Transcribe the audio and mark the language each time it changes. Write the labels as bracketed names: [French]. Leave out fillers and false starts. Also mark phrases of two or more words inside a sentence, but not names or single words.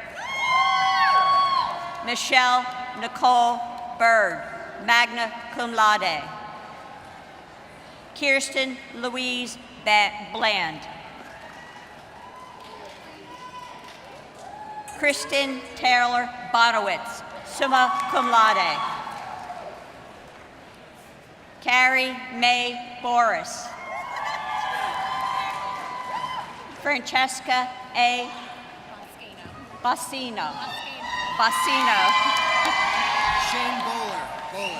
[English] Michelle Nicole Bird, [Latin] magna cum laude. [English] Kirsten Louise Bland. Kristen Taylor Bonowitz, [Latin] summa cum laude. [English] Carrie May Boris. Francesca A. Bassino. Shane Bowler.